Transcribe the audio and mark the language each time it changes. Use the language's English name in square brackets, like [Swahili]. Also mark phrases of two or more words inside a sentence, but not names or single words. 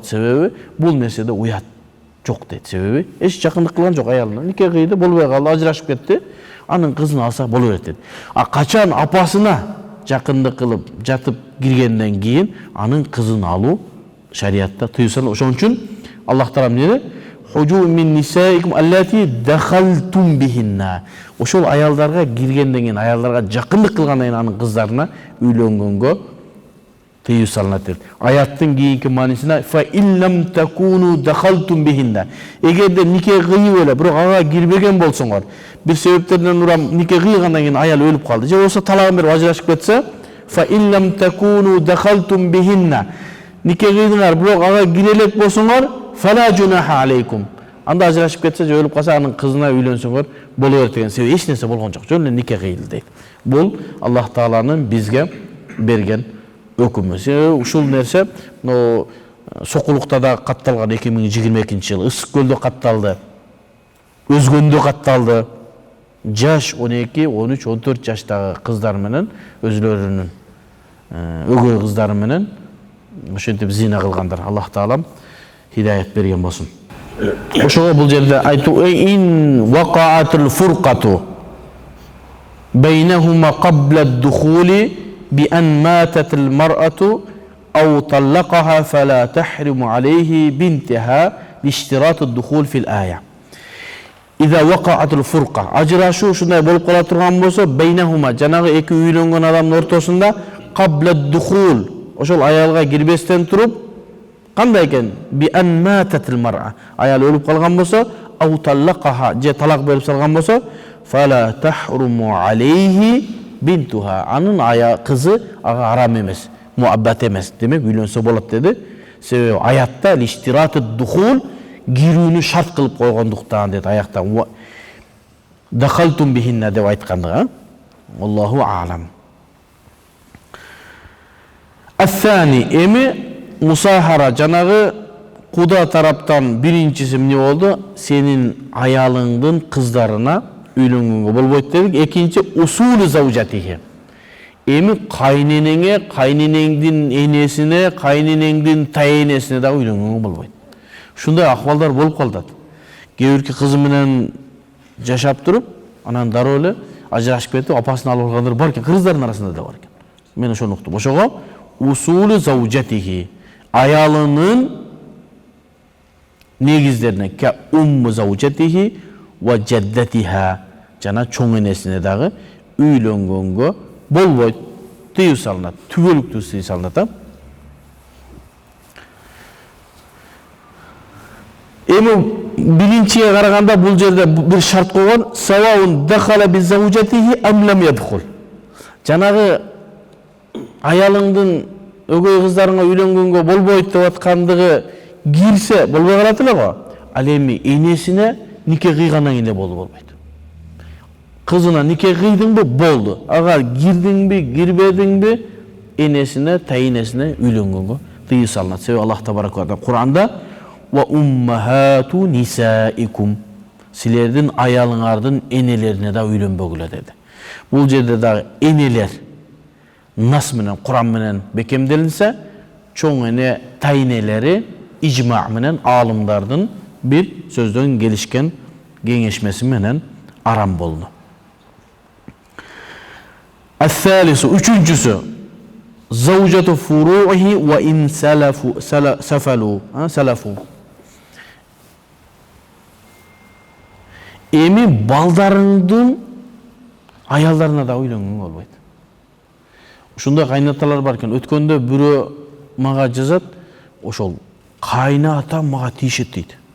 [Kyrgyz] Себеби бул нерседе уят жок дейт. Себеби эч жакындык кылган жок аялына. Нике кыйды, болбой калды, ажырашып кетти, анын кызын алса боло берет дейт. Качан апасына жакындык кылып жатып киргенден кийин анын кызын алуу шариатта тыюу салынат. Ошон үчүн Аллах Таала эмне? [Arabic] حجوركم من نسائكم اللاتي دخلتم بهن. [Kyrgyz] Ошол аялдарга киргенден кийин, аялдарга жакындык кылгандан кийин анын кыздарына үйлөнгөнгө тыюу салынат дейт. Аяттын кийинки маанисине [Arabic] فإن لم تكونوا دخلتم بهن. [Kyrgyz] Эгерде нике кыйып эле, бирок ага кирбеген болсоңор, бир себептерден урам нике кыйгандан кийин аял өлүп калды, же болбосо талагын берип ажырашып кетсе, [Arabic] فإن لم تكونوا دخلتم بهن. [Kyrgyz] Нике кыйдыңар, бирок ага кире элек болсоңор, [Arabic] فلا جناح عليكم. [Kyrgyz] Анда ажырашып кетсе, же өлүп калса, анын кызына үйлөнсөңөр боло берет деген себеп эч нерсе болгон жок. Жөн эле нике кыйылды дейт. Бул Аллах Тааланын бизге берген өкүмү. Ушул нерсе Сокулукта да катталган 2022-жылы, Ысык көлдө катталды, Өзгөндө катталды. жаш 12, 13, 14 жаштагы кыздар менен өзлөрүнүн өгөй кыздары менен ошентип зина кылгандар. Аллах таалам хидаят берген болсун. Ошого бул жерде айтуу [Arabic] إن وقعت الفرقة بينهما قبل الدخول بأن ماتت المرأة أو طلقها فلا تحرم عليه بنتها لاشتراط الدخول في الآية. إذا وقعت الفرقة [Kyrgyz] ajrashu ушундай болуп кала турган болсо baynahuma жанагы эки үйлөнгөн адамдын ортосунда [Arabic] قبل الدخول [Kyrgyz] ошол аялга кирбестен туруп кандай экен [Arabic] بأن ماتت المرأة [Kyrgyz] аял өлүп калган болсо [Arabic] أو طلقها [Kyrgyz] же талак берип салган болсо [Arabic] فلا تحرم عليه بنتها [Kyrgyz] анын кызы ага арам эмес, муаббат эмес. Демек үйлөнсө болот деди. Себеби аятта [Arabic] لاشتراط الدخول [Kyrgyz] кирүүнү шарт кылып койгондуктан деди аякта. [Arabic] دخلتم بهن [Kyrgyz] деп айткандыгы. [Arabic] الله أعلم. [Kyrgyz] Ас-сани эми мусахара жанагы куда тараптан биринчиси эмне болду? Сенин аялыңдын кыздарына үйлөнгөнгө болбойт дедик. Экинчи [Arabic] أصول زوجته. [Kyrgyz] Эми кайненеңе, кайненеңдин энесине, кайненеңдин тайенесине да үйлөнгөнгө болбойт. Ушундай акыбалдар болуп калат. Кээ бирки кызы менен жашап туруп, анан дароо эле ажырашып кетип, апасын алып алгандар бар экен, кыздардын арасында да бар экен. Мен ошону уктум. Ошого [Arabic] أصول زوجته [Kyrgyz] аялынын негиздерине [Arabic] كأم زوجته وجدتها [Kyrgyz] жана чоң энесине дагы үйлөнгөнгө болбойт. Тыюу салынат, түгөлүктүү тыюу салынат. Эми биринчиге караганда бул жерде бир шарт койгон [Arabic] سواء دخل بزوجته أم لم يدخل. [Kyrgyz] Жанагы аялыңдын өгөй кыздарыңа үйлөнгөнгө болбойт деп аткандыгы кирсе болбой калат эле го. Ал эми энесине нике кыйгандан кийин эле болбойт. Кызына нике кыйдыңбы болду. Ага кирдиңби, кирбедиңби, энесине, тайенесине үйлөнгөнгө тыюу салынат. Себеби Аллах [Arabic] تبارك وتعالى [Kyrgyz] Кур'анда [Arabic] وأمهات نسائكم [Kyrgyz] силердин аялыңардын энелерине да үйлөнбөгүлө деди. Бул жерде дагы энелер нас менен, Кур'ан менен бекемделинсе, чоң эне тайенелери ижма менен аалымдардын бир сөздөн келишкен кеңешмеси менен арам болду. Ас-салису үчүнчүсү [Arabic] زوجة فروعه وإن سفلوا. [Kyrgyz] Эми балдарыңдын аялдарына да үйлөнгөнгө болбойт. Ушундай кайнаталар бар экен. Өткөндө бирөө мага жазат, ошол кайнатам мага тиешет дейт.